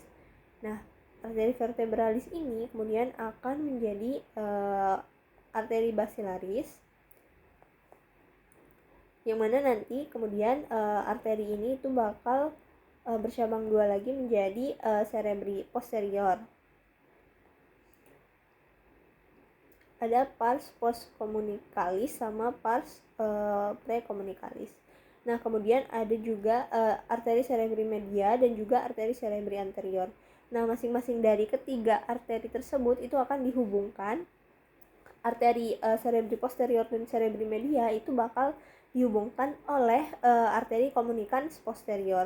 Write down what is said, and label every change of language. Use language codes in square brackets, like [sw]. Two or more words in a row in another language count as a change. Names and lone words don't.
[id] Nah, arteri vertebralis ini kemudian akan menjadi arteri basilaris, yang mana nanti kemudian arteri ini itu bakal bercabang dua lagi menjadi [la] cerebri posterior. [id] Ada [la] pars postcomunicalis [id] sama [la] pars precomunicalis. [id] Nah, kemudian ada juga arteri [la] cerebri media [id] dan juga arteri [la] cerebri anterior. [id] Nah, masing-masing dari ketiga arteri tersebut itu akan dihubungkan. Arteri [la] cerebri posterior [id] dan [la] cerebri media [id] itu bakal dihubungkan oleh arteri [la] communicans posterior.